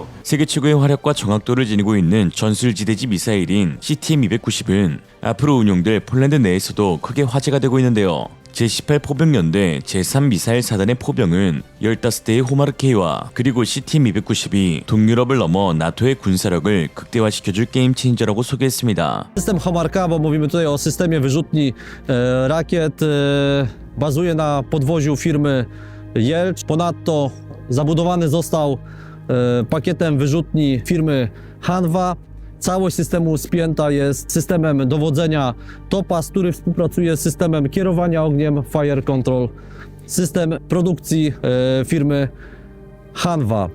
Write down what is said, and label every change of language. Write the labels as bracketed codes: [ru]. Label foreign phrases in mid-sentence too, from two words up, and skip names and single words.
[ko] 세계 최고의 화력과 정확도를 지니고 있는 전술지대지 미사일인 CTM-290은 앞으로 운용될 폴란드 내에서도 크게 화제가 되고 있는데요. 제18 포병연대 제3 미사일 사단의 포병은 15대의 호마르케이와 그리고 CTM-290이 동유럽을 넘어 나토의 군사력을 극대화시켜줄 게임 체인저라고 소개했습니다. [pl] System Homarka, bo mówimy tutaj o systemie wyrzutni rakiet, bazuje na podwoziu firmy Jelcz. Ponadto zabudowany został pakietem wyrzutni firmy Hanwha. Całość systemu spięta jest systemem dowodzenia TOPAZ, który współpracuje z systemem kierowania ogniem [en] Fire Control, [pl] system produkcji firmy Hanwha.